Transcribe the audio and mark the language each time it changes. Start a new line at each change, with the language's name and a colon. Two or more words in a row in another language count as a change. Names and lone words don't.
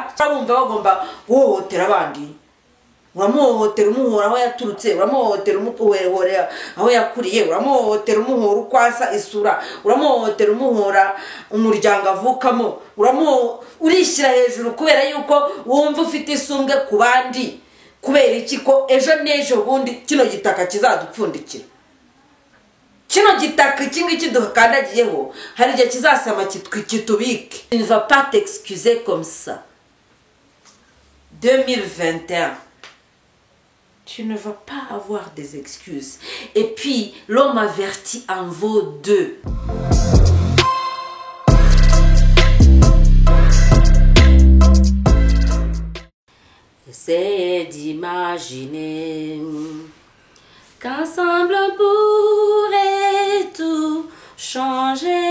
Kinyarwanda: Urumva bagomba guhohotera abandi, uramuhohotera umuhora aho yaturutse, uramuhohotera umuhora aho yakuriye, uramuhohotera umuhora ukwasa isura, uramuhohotera umuhora umuryango avukamo, urishyira hejuru kubera yuko wumva ufite isumbwe ku bandi. Kubera iki ko ejo n'ejo bundi kino gitaka kizadupfundikira, kino gitaka iki dukandagiyeho hari igihe kizasama kitubike.
French: Il ne va pas t'excuser comme ça. 2021, tu ne vas pas avoir des excuses. Et puis l'homme averti en vaut deux. Essayez d'imaginer qu'ensemble on pourrait tout changer.